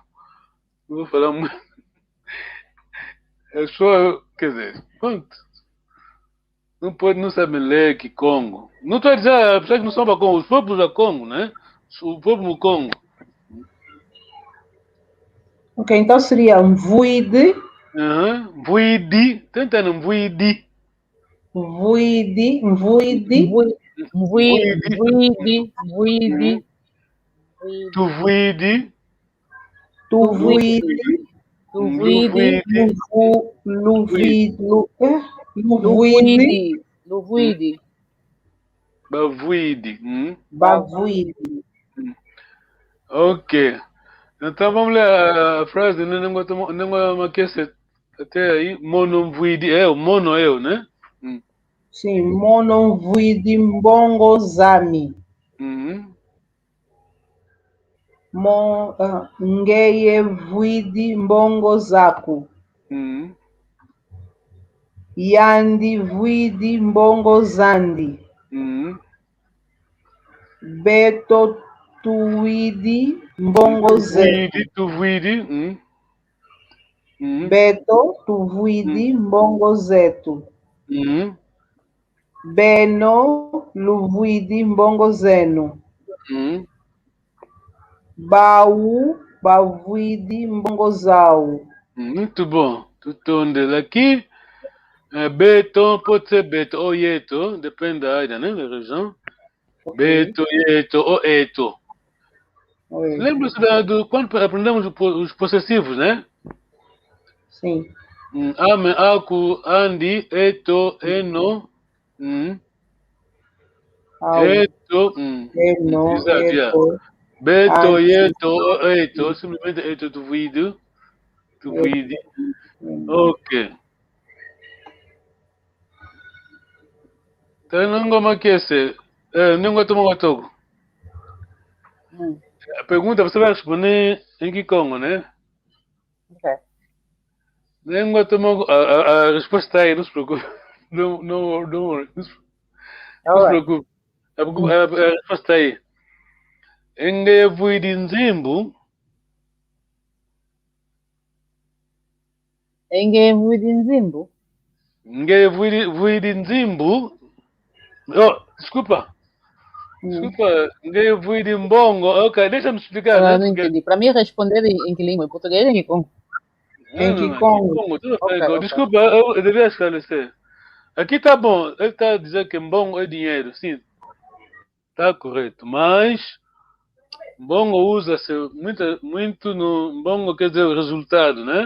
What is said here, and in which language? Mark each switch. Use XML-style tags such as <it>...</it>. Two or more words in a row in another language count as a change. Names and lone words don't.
<pt>Não vou falar muito. É só, quer dizer, pronto. Não sabem ler que Congo. Não estou a dizer as pessoas que não são para Congo, os povos da Congo, né? O povo do Congo. Ok, então seria um vuide. Vuidi. Tenta no vuidi.</pt> <kg>Vuide. Tu vuidi. Tu vuide. Luvuidi. Bavuidi.</kg> <pt>Ok. Então vamos ler a frase, né? Não aquece até aí.</pt> <kg>Mono vuidi.</kg> <pt>O mono eu, né? Sim,</pt> <kg>mono vuidi mbongo zami. Ngeye vuidi mbongo zaku. Yandi vuidi mbongo zandi. Beto tuidi mbongo zetu. Tu Beto tuvuidi mbongo zetu. Beno luvuidi mbongo zenu. Baú bavuidi mbongo zau.</kg> <pt>Muito bom. Tudo onde aqui. Beto, pode ser Beto ou Yeto, depende da área, né? Da região.</pt> <kg>Beto, Yeto ou Eto.</kg> <pt>Lembra-se quando aprendemos os possessivos, né? Sim.</pt> <kg>Ame, aku, andi, eto, eno. Eto. Eno,</kg> <pt>Exato. Beto, Yeto ou Eto. Simplesmente</pt> <kg>Eto, tu vidi.</kg> <pt>Ok. Então, não como que é não gosto de Togo. A pergunta você vai responder em que Congo, né? Ok. Nem gosto a resposta aí, não se preocupe. Não worry. Não se preocupe. A resposta aí.</pt> <kg>Enge vuidi nzimbu. Enge vuidi nzimbu. Nge vuidi nzimbu.</kg> <pt>Oh, desculpa. Desculpa,</pt> <kg>nge vuidi mbongo.</kg> <pt>Ok, deixa-me explicar, né? Não entendi. Para mim, responder em que língua? Em português ou em Congo? Em Kikongo. Desculpa, eu devia esclarecer. Aqui tá bom, ele está a dizer que mbongo é dinheiro, sim. Está correto, mas mbongo usa-se muito no mbongo, quer dizer o resultado, né?</pt>